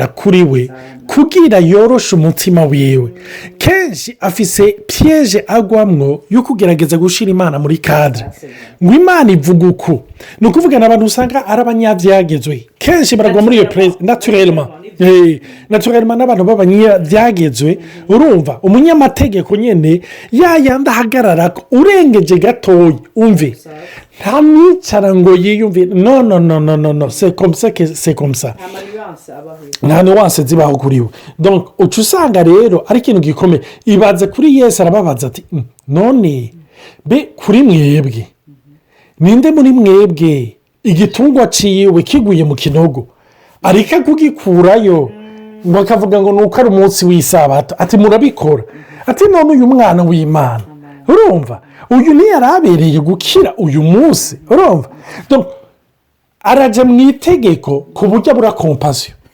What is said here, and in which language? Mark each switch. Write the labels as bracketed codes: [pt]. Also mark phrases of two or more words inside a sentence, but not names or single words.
[rn] kuri we kugira yoroshe umutima wiwe kenshi afise piège agwamwo yo kugerageza gushira Imana muri cadre ngo Imana ivuga uko no kuvuga n'abantu usanga ari abanyavyagezwe kenshi baragwa muri iyo [fr] place naturellement [rn] n'abantu b'abanyavyagezwe urumva umunyamategeko nyene yayanda hagarara urengeje gatoyi umve nta nicara ngo yiyumve [fr] no c'est comme ça que c'est comme ça nta nuance [rn] zibaho kuri we [fr] donc [rn] uca usanga rero ari ikintu gikomeye ibaze kuri Yesu arababaza ati none be kuri mwebwe ninde muri mwebwe igitungwa ciwe kiguye mu kinogo ariko kugikurayo ngo akavuga ngo nuko ari umunsi w'isabato ati murabikora ati none uyu mwana w'Imana urumva uyu ni yarabereye gukira uyu munsi urumva donc araja mu itegeko ku buryo bura compassion